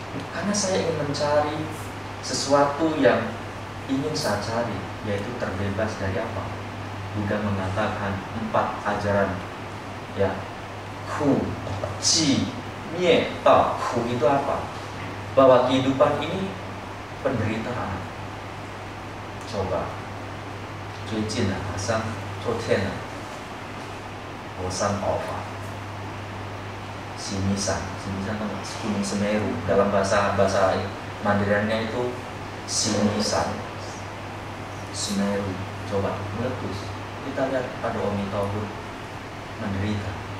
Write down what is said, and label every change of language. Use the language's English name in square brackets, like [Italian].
[Indonesian] Karena saya ingin mencari sesuatu yang ingin saya cari, yaitu terbebas dari apa? Buddha mengatakan 4 ajaran, ya, ku, ji, mie, tao. Ku itu apa? Bahwa kehidupan ini penderitaan. [Chinese] Coba, 最近啊，好像昨天啊，火山爆发。 [Indonesian] Simisan kan Gunung Semeru, dalam bahasa Mandarinnya itu Simisan, Semeru. Coba meletus. Kita lihat pada Omi Tauhud menderita.